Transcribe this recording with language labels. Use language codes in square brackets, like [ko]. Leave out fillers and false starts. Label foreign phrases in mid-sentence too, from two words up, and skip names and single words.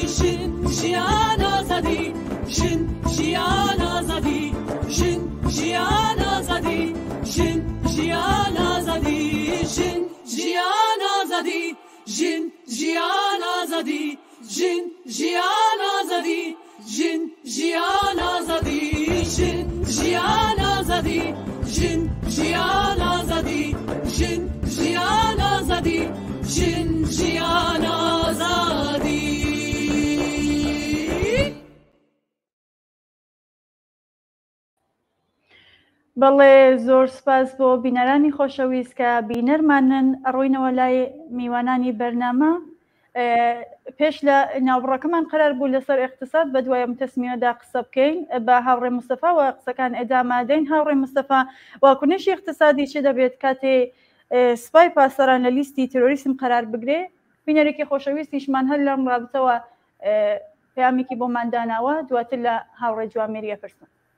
[ckb] جن جیان آزادی جن جیان آزادی جن جیان آزادی جن جیان آزادی جن جیان آزادی جن جیان آزادی جن جیان آزادی جن جیان آزادی جن جیان آزادی جن جیان آزادی جن جیان آزادی جن جیان آزادی بەڵێ زۆر سپاس بۆ بینەرانی خۆشەویست کە بینەرمانن ڕووینەوە لای میوانانی بەرنامە پێش لە ناوبڕەکەمان قرار بوو لەسەر اقتصاد بە دوایە تەسمیەدا قسە بکەین بە هاوڕێ مستەفا و قسەکان ئێدامادەین هاوڕێ مستەفا واکنشی اقتصادی چ دەبێت کاتێ سپای پاسەران لە لیستی تۆریسم قرار بگرێ بینەرێکی خۆشەویستیشمان هەر لەم ڕابتەوە پەیامێکی بۆمان داناوە دواتر لە هاوڕێ جوامێریە پرسن